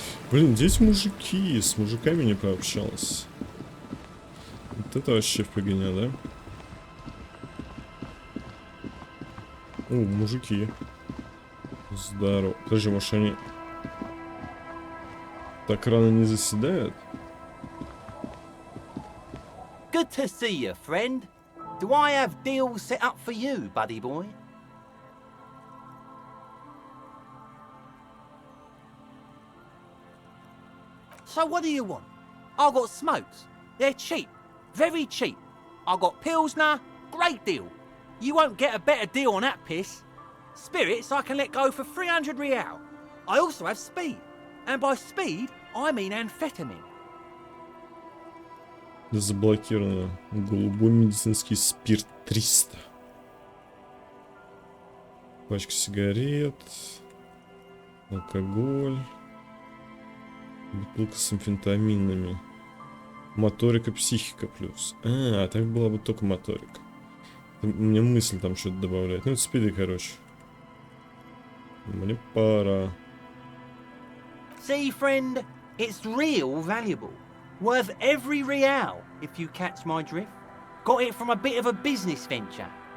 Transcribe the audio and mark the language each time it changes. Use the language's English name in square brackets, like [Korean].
[Russian] Блин, здесь мужики, с мужиками не пообщался. Вот это вообще впрягня, да? О, мужики. Здорово. Подожди, может они так рано не заседают? [English] Good to see you, friend. Do I have deals set up for you, buddy boy? So what do you want? I got smokes. They're cheap. Very cheap. I got Pilsner. Great deal. You won't get a better deal on that piss. Spirits I can let go for 300 real. I also have speed. And by speed, I mean amphetamine. [Russian] Заблокировано. Голубой медицинский спирт 300. Пачка сигарет. Алкоголь. Бутылка с амфетаминами. Моторика, психика плюс. А так была бы только моторика. Мне мысль там что-то добавляет. Ну это спиды, короче. Мне пора. [English] See, friend, it's real valuable. Worth every real, if you catch my drift. Got it from a bit of a business venture.